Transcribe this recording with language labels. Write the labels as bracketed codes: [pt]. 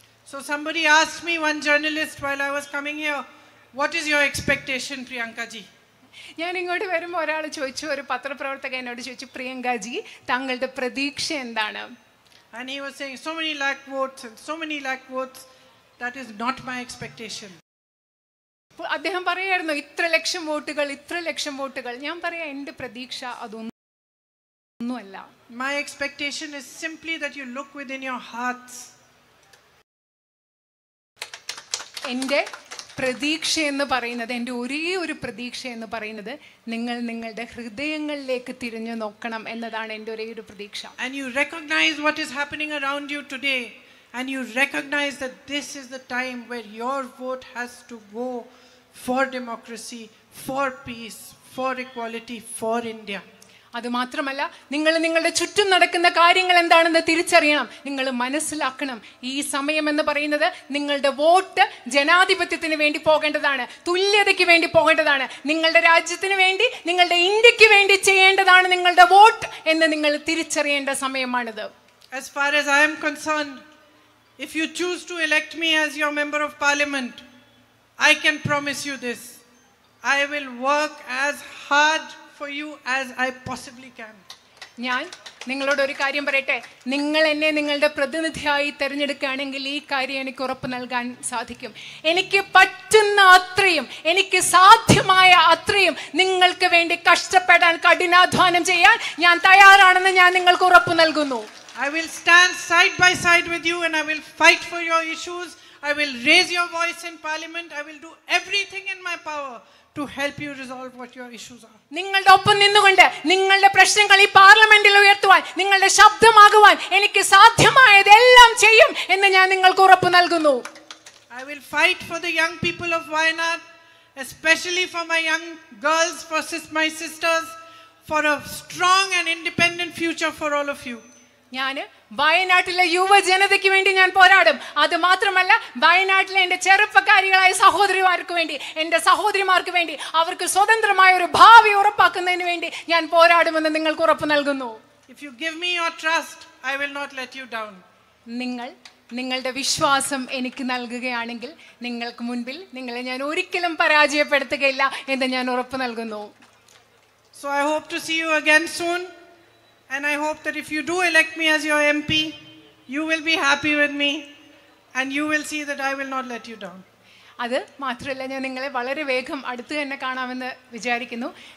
[en] So somebody asked me, one journalist, while I was coming here, what is your expectation, Priyanka ji? [ml] ഞാൻ ഇങ്ങോട്ട് വരുമ്പോൾ ഒരാൾ ചോദിച്ചു, ഒരു പത്രപ്രവർത്തകൻ എന്നോട് ചോദിച്ചു, പ്രിയങ്കാജി താങ്കളുടെ പ്രതീക്ഷ എന്താണ്? [en] And he was saying, so many lakh votes and so many lakh votes, that is not my expectation. [ml] അദ്ദേഹം പറയായിരുന്നു, ഇത്ര ലക്ഷം വോട്ടുകൾ. ഞാൻ പറയാം, എൻ്റെ പ്രതീക്ഷ അതൊന്നുമല്ല. [en] My expectation is simply that you look within your hearts. [ml] എൻ്റെ പ്രതീക്ഷ എന്ന് പറയുന്നത്, എൻ്റെ ഒരേ ഒരു പ്രതീക്ഷ എന്ന് പറയുന്നത്, നിങ്ങൾ നിങ്ങളുടെ ഹൃദയങ്ങളിലേക്ക് തിരിഞ്ഞു നോക്കണം എന്നതാണ് എൻ്റെ ഒരേ ഒരു പ്രതീക്ഷ. [en] And you recognize what is happening around you today, and you recognize that this is the time where your vote has to go for democracy, for peace, for equality, for India. [ml] അതുമാത്രമല്ല, നിങ്ങൾ നിങ്ങളുടെ ചുറ്റും നടക്കുന്ന കാര്യങ്ങൾ എന്താണെന്ന് തിരിച്ചറിയണം. നിങ്ങൾ മനസ്സിലാക്കണം, ഈ സമയം എന്ന് പറയുന്നത് നിങ്ങളുടെ വോട്ട് ജനാധിപത്യത്തിന് വേണ്ടി പോകേണ്ടതാണ്, തുല്യതയ്ക്ക് വേണ്ടി പോകേണ്ടതാണ്, നിങ്ങളുടെ രാജ്യത്തിന് വേണ്ടി, നിങ്ങളുടെ ഇന്ത്യക്ക് വേണ്ടി ചെയ്യേണ്ടതാണ് നിങ്ങളുടെ വോട്ട് എന്ന് നിങ്ങൾ തിരിച്ചറിയേണ്ട സമയമാണിത്. [en] As far as I am concerned, if you choose to elect me as your member of parliament, I can promise you this: I will work as hard for you as I possibly can. [ml] ഞാൻ നിങ്ങളോട് ഒരു കാര്യം പറയട്ടെ, നിങ്ങൾ എന്നെ നിങ്ങളുടെ പ്രതിനിധിയായി തിരഞ്ഞെടുക്കുകയാണെങ്കിൽ ഈ കാര്യം എനിക്ക് ഉറപ്പ് നൽകാൻ സാധിക്കും. എനിക്ക് പറ്റുന്ന അത്രയും, എനിക്ക് സാധ്യമായ അത്രയും നിങ്ങൾക്ക് വേണ്ടി കഷ്ടപ്പെടാൻ, കഠിനാധ്വാനം ചെയ്യാൻ ഞാൻ തയ്യാറാണെന്ന് ഞാൻ നിങ്ങൾക്ക് ഉറപ്പ് നൽകുന്നു. [en] I will stand side by side with you and I will fight for your issues. I will raise your voice in parliament. I will do everything in my power to help you resolve what your issues are. [ml] നിങ്ങളുടെ ഒപ്പം നിന്നുകൊണ്ട് നിങ്ങളുടെ പ്രശ്നങ്ങൾ ഈ പാർലമെന്റിൽ ഉയർത്തുവാൻ, നിങ്ങളുടെ ശബ്ദമാകുവാൻ എനിക്ക് സാധ്യമായതെല്ലാം ചെയ്യും എന്ന് ഞാൻ നിങ്ങൾക്ക് ഉറപ്പ് നൽകുന്നു. [en] I will fight for the young people of Wayanad, especially for my young girls, for my sisters, for a strong and independent future for all of you. [ml] ഞാൻ വയനാട്ടിലെ യുവജനതയ്ക്ക് വേണ്ടി ഞാൻ പോരാടും. അത് മാത്രമല്ല, വയനാട്ടിലെ എൻ്റെ ചെറുപ്പക്കാരികളായ സഹോദരിമാർക്ക് വേണ്ടി, എൻ്റെ സഹോദരിമാർക്ക് വേണ്ടി, അവർക്ക് സ്വതന്ത്രമായ ഒരു ഭാവി ഉറപ്പാക്കുന്നതിന് വേണ്ടി ഞാൻ പോരാടുമെന്ന് നിങ്ങൾക്ക് ഉറപ്പ് നൽകുന്നു. [en] If you give me your trust, I will not let you down. [ml] നിങ്ങളുടെ വിശ്വാസം എനിക്ക് നൽകുകയാണെങ്കിൽ നിങ്ങൾക്ക് മുൻപിൽ നിങ്ങളെ ഞാൻ ഒരിക്കലും പരാജയപ്പെടുത്തുകയില്ല എന്ന് ഞാൻ ഉറപ്പ് നൽകുന്നു. [en] So I hope to see you again soon. And I hope that if you do elect me as your MP, you will be happy with me and you will see that I will not let you down. [ml] അത് മാത്രമല്ല, ഞാൻ നിങ്ങളെ വളരെ വേഗം അടുത്ത് തന്നെ കാണാമെന്ന് വിചാരിക്കുന്നു.